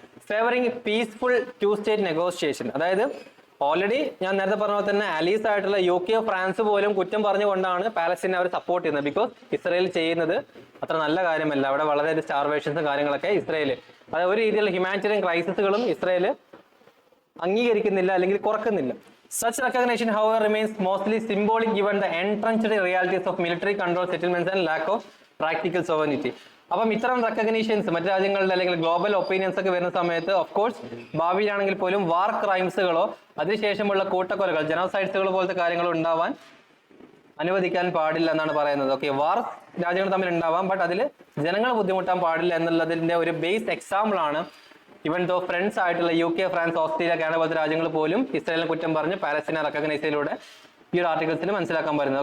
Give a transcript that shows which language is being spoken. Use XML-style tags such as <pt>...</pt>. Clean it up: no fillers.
<en>Favouring peaceful to state negotiation.</en> <ml>അതായത് already ഞാൻ നേരത്തെ പറഞ്ഞ പോലെ തന്നെ അലീസ് ആയിട്ടുള്ള UK, ഫ്രാൻസ് പോലും കുറ്റം പറഞ്ഞുകൊണ്ടാണ് പാലസ്തീനെ അവർ സപ്പോർട്ട് ചെയ്യുന്നത്. ബിക്കോസ് ഇസ്രായേൽ ചെയ്യുന്നത് അത്ര നല്ല കാര്യമല്ല. അവിടെ വളരെ സ്റ്റാർവേഷൻസും കാര്യങ്ങളൊക്കെ ഇസ്രായേൽ, അതായത് ഒരു രീതിയിലുള്ള ഹ്യൂമാനിറ്റേറിയൻ ക്രൈസിസുകളും ഇസ്രായേൽ അംഗീകരിക്കുന്നില്ല അല്ലെങ്കിൽ കുറക്കുന്നില്ല.</ml> <en>Such recognition, however, remains mostly symbolic given the entrenched realities of military control settlements and lack of practical sovereignty.</en> <ml>അപ്പം ഇത്തരം റെക്കഗ്നീഷൻസ് മറ്റു രാജ്യങ്ങളുടെ അല്ലെങ്കിൽ ഗ്ലോബൽ ഒപ്പീനിയൻസ് ഒക്കെ വരുന്ന സമയത്ത് ഓഫ് കോഴ്സ് ഭാവിയിലാണെങ്കിൽ പോലും വാർ ക്രൈംസുകളോ അതിനുശേഷമുള്ള കൂട്ടക്കൊലകൾ, ജനോസൈഡ്സുകൾ പോലത്തെ കാര്യങ്ങൾ ഉണ്ടാവാൻ അനുവദിക്കാൻ പാടില്ല എന്നാണ് പറയുന്നത്. ഓക്കെ, വാർ രാജ്യങ്ങൾ തമ്മിൽ ഉണ്ടാവാം, ബട്ട് അതിൽ ജനങ്ങൾ ബുദ്ധിമുട്ടാൻ പാടില്ല എന്നുള്ളതിന്റെ ഒരു ബേസ് എക്സാമ്പിൾ ആണ്</ml> <en>even though</en> <ml>ഫ്രണ്ട്സ് ആയിട്ടുള്ള UK, ഫ്രാൻസ്, ഓസ്ട്രേലിയ, കാനഡ പോലത്തെ രാജ്യങ്ങൾ പോലും ഇസ്രായേലിനെ കുറ്റം പറഞ്ഞ് പാലസ്തീനെ റെക്കഗ്നൈസ് ചെയ്തതിലൂടെ ഈ ഒരു ആർട്ടിക്കിൾസിൽ മനസ്സിലാക്കാൻ പറ്റുന്നത്.</ml>